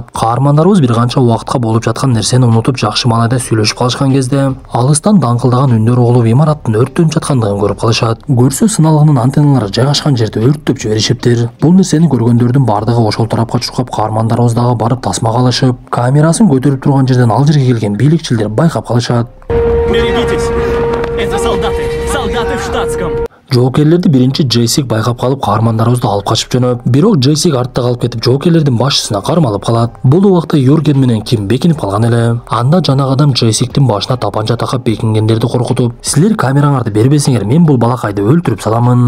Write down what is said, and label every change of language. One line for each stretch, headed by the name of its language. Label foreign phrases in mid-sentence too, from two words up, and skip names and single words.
Kyrgyz: Каармандарыбыз бир канча убакытка болуп жаткан нерсени унутуп, жакшы маанайда сүйлөшүп калышкан кезде, алыстан даңкылдаган үндөр угулуп, имараттын өрттөнүп жаткандыгын көрүп калышат. Көрсө сыналгынын антенналары жайгашкан жерди өрттөп жиберишиптир. Бул нерсени көргөндөрдүн бардыгы ошол тарапка чуркап, каармандарыбыз дагы барып тасмага алышып, камерасын көтөрүп турган жерден ал жерге келген бийликчилер байкап калышат.
Russian: Берегитесь! Это солдаты! Солдаты в штатском!
Kyrgyz: Жоокерлерди биринчи Джессик байкап калып, каармандарыбызды алып качып жөнөп, бирок Джессик артта калып кетип, жоокерлердин башчысына кармалып калат. Бул убакта Юрген менен Ким бекинип калган эле. Анда жанагы адам Джессиктин башына тапанча такап бекингендерди коркутуп, силер камераңарды бербесеңер, мен бул балакайды өлтүрүп саламын.